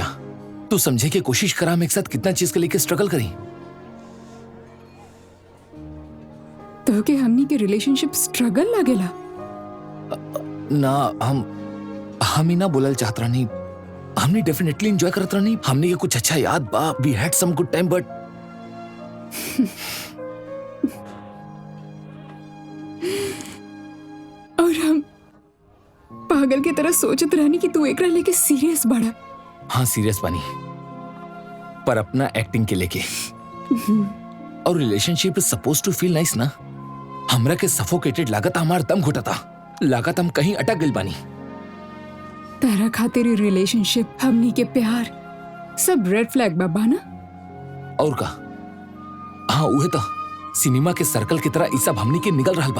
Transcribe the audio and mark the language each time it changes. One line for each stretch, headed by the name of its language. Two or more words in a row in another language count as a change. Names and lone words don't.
Bhojpuri: तू समझे की कोशिश करा हम एक साथ कितना चीज के लेके स्ट्रगल करी। तो के हमनी के रिलेशनशिप स्ट्रगल लागेला? ना, हम ही ना बोलल चाहत रहनी। हमने डेफिनेटली एंजॉय करत रहनी। हमने के कुछ अच्छा याद बा।
English: We had some good time, but
Bhojpuri: और हम पागल की तरह सोचत रहनी कि तू एकरा लेके सीरियस बड़ा। हाँ, सीरियस बानी, पर अपना एक्टिंग के लेके।
English: और relationship is suppose to feel nice ना।
Bhojpuri: हमरा के सफोकेटेड लागत, हमार दम घुटता, लागत हम कहीं अटक गइल बानी। तारा खातिर रिलेशनशिप, हमनी के प्यार, सब
English: red flag
Bhojpuri: बाबा ना। और का? हाँ, उहे तो सिनेमा के सर्कल की तरह ई सब हमनी के निकल रहल बा।